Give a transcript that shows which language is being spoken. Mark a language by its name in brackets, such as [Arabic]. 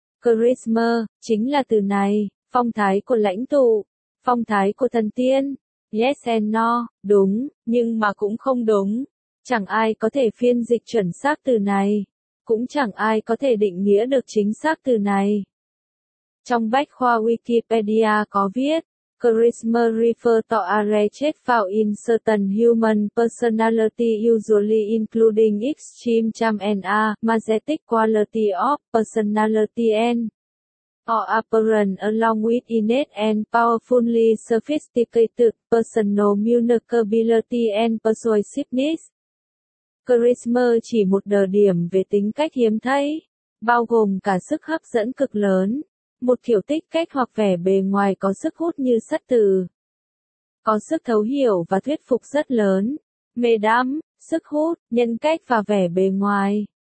[Vietnamese] Charisma, chính là từ này, phong thái của lãnh tụ, phong thái của thần tiên. [English] Yes and no, [Vietnamese] đúng, nhưng mà cũng không đúng. Chẳng ai có thể phiên dịch chuẩn xác từ này, cũng chẳng ai có thể định nghĩa được chính xác từ này. Trong bách khoa Wikipedia có viết, [English] charisma refer to a rare trait found in certain human personality usually including extreme charm and a magnetic quality of personality and or apparent along with innate and powerfully sophisticated personal vulnerability and persuasiveness. [Vietnamese] Charisma chỉ một đờ điểm về tính cách hiếm thấy, bao gồm cả sức hấp dẫn cực lớn. Một kiểu tích cách hoặc vẻ bề ngoài có sức hút như sắt từ. Có sức thấu hiểu và thuyết phục rất lớn. Mê đắm, sức hút, nhân cách và vẻ bề ngoài.